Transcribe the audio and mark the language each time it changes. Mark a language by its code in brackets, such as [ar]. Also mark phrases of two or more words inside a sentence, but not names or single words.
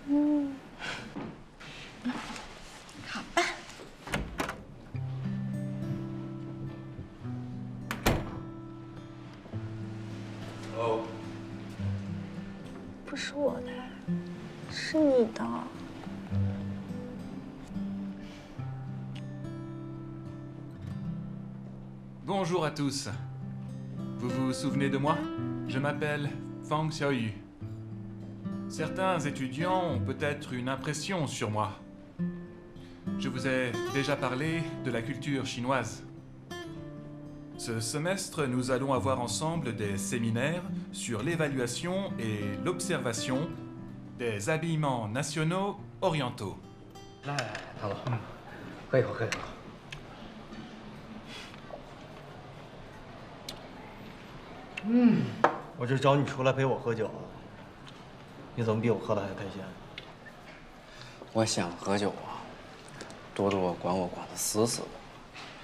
[zh] 好吧。哦。不是我的，是你的。 [fr] Bonjour à tous. Vous vous souvenez de moi? Je m'appelle Fang Xiaoyu. Certains étudiants ont peut-être une impression sur moi. Je vous ai déjà parlé de la culture chinoise. Ce semestre, nous allons avoir ensemble des séminaires sur l'évaluation et l'observation des habillements nationaux orientaux. [zh] 来，唐总，喝一口，喝一口。我这找你出来陪我喝酒啊，你怎么比我喝的还开心？我想喝酒啊，多多管我管得死死的。